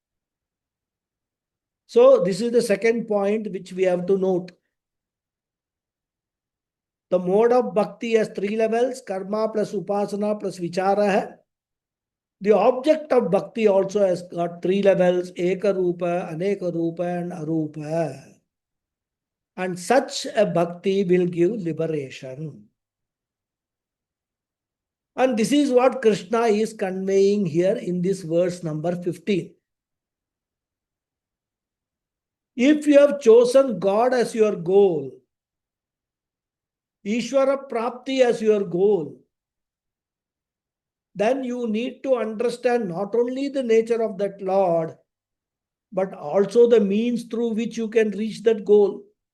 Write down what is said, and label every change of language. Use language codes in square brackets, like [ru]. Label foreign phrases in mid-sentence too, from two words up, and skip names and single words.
[en] So this is the second point which we have to note. The mode of bhakti has 3 levels, karma plus upasana plus vichara hai. The object of bhakti also has got 3 levels, [sa] eka rupa, aneka rupa [en] and arupa. And such a bhakti will give liberation. And this is what Krishna is conveying here in this verse number 15. If you have chosen God as your goal, [sa] Ishvara Prapti [en] as your goal, then you need to understand not only the nature of that Lord, but also the means through which you can reach that goal.